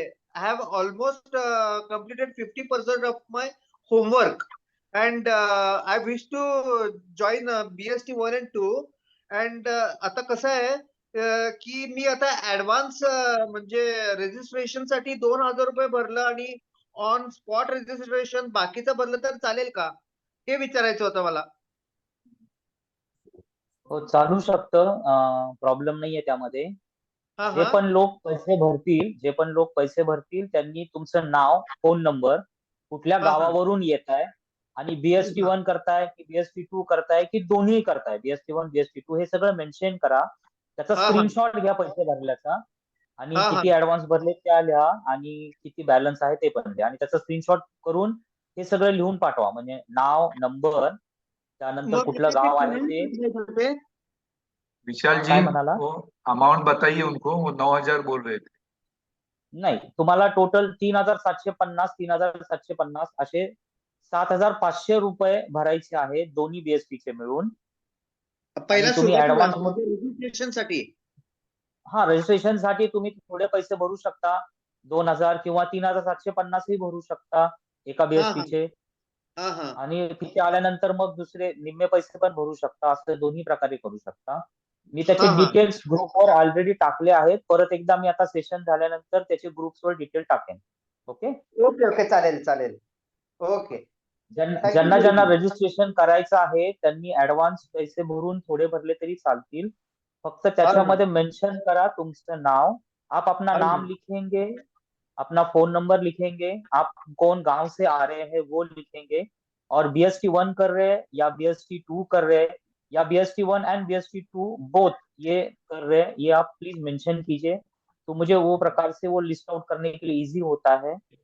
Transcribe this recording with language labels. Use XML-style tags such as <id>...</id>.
<en>I have almost completed 50% of my homework and I wish to join BST 1 and 2 and</en> <mr>आता कसं आहे की मी आता ऍडव्हान्स म्हणजे रजिस्ट्रेशन साठी 2,000 रुपये भरलं आणि ऑन स्पॉट रजिस्ट्रेशन बाकीचं भरलं तर चालेल का, हे विचारायचं होतं मला. हो चालू शकतं, प्रॉब्लेम नाहीये त्यामध्ये. हा जे हा पण लोक पैसे भरतील त्यांनी तुमचं नाव, फोन नंबर, कुठल्या हा हा गावावरून येत आहे आणि बीएसटी 1 करताय की बीएसटी 2 करताय की दोन्ही करताय, बीएसटी 1 बीएसटी 2 हे सगळं मेन्शन करा. त्याचा हा हा स्क्रीनशॉट घ्या पैसे भरल्याचा आणि हा किती ऍडव्हान्स भरले त्या लिहा आणि किती बॅलन्स आहे ते पण द्या आणि त्याचा स्क्रीनशॉट करून हे सगळं लिहून पाठवा. म्हणजे नाव, नंबर, त्यानंतर मग कुठलं गाव आहे ते. विशाल जी काय म्हणाला?</mr> <hi>वो अमाउंट बताइए उनको, वो 9,000 बोल रहे थे।</hi> <mr>नाही तुम्हाला टोटल 3,750 असे 7,500 रुपये भरायचे आहे दोन्ही बीएसपी चे मिळून. पहिला आणि तुम्ही सुरुवातीला ऍडव्हान्स मध्ये रजिस्ट्रेशन साठी. हा रजिस्ट्रेशन साठी तुम्ही थोडे पैसे भरू शकता, 2,000 किंवा 3,750 ही भरू शकता एका हा बीएसपी हा चे. हा हा आणि तिथे आल्यानंतर मग दुसरे निम्मे पैसे पण भरू शकता, असं दोन्ही प्रकारे करू शकता. मी त्याचे हा हा डिटेल्स ग्रुपवर ऑलरेडी टाकले आहेत. परत एकदा मी आता सेशन झाल्यानंतर त्याचे ग्रुप्सवर डिटेल टाकेन. ओके. ओके ओके चालेल चालेल ओके थँक्यू ज्यांना ज्यांना गुरुजी रजिस्ट्रेशन करायचं आहे त्यांनी ऍडव्हान्स पैसे भरून थोडे भरले तरी चालतील. फक्त हाँ हाँ त्याच्यामध्ये मेंशन करा तुमचं नाव.</mr> <hi>आप अपना हाँ नाम जी लिखेंगे, अपना फोन नंबर लिखेंगे, आप कौन गांव से आ रहे हैं वो लिखेंगे, और BST 1 कर रहे हैं या BST 2 कर रहे हैं या BST 1 एंड BST 2 बोथ ये कर रहे हैं, ये आप प्लीज मेंशन कीजिए, तो मुझे वो प्रकार से वो लिस्ट आउट करने के लिए इजी होता है.</hi>